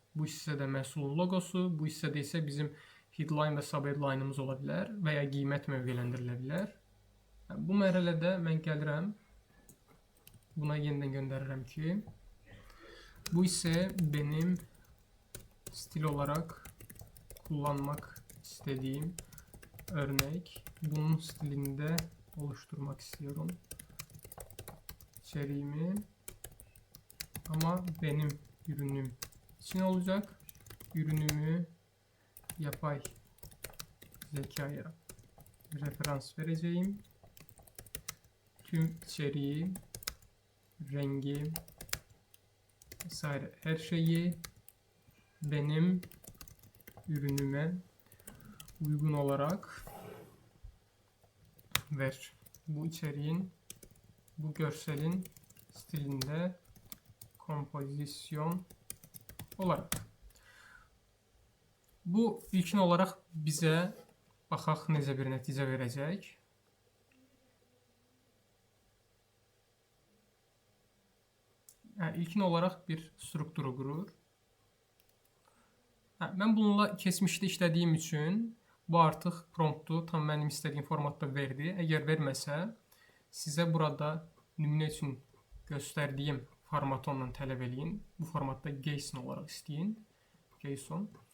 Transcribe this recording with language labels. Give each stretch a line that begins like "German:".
Azerbaijani: Bu hissədə məhsulun logosu, bu hissədə isə bizim headline və subheadline'ımız ola bilər və ya qiymət mövqələndirilə bilər. Bu mərhələdə mən gəlirəm, buna yenidən göndərirəm ki,
Turkish: bu ise benim stil olarak kullanmak istediğim örnek. Bunun stilinde oluşturmak istiyorum içeriğimi. Ama benim ürünüm için olacak. Ürünümü yapay zekaya referans vereceğim. Tüm içeriği, rengi vesaire her şeyi benim ürünüme uygun olarak ver. Bu içeriğin, bu görselin stilinde kompozisyon olarak.
Azerbaijani: Bu ilkin olarak bizə baxaq necə bir nəticə verəcək. İlkin olarak bir strukturu qurur. Mən bununla keçmişdə işlədiyim üçün bu artıq promptu tam mənim istədiyim formatda verdi. Əgər verməsə, sizə burada nümunə üçün göstərdiyim formatı ondan tələb eləyin. Bu formatda JSON olaraq istəyin. JSON.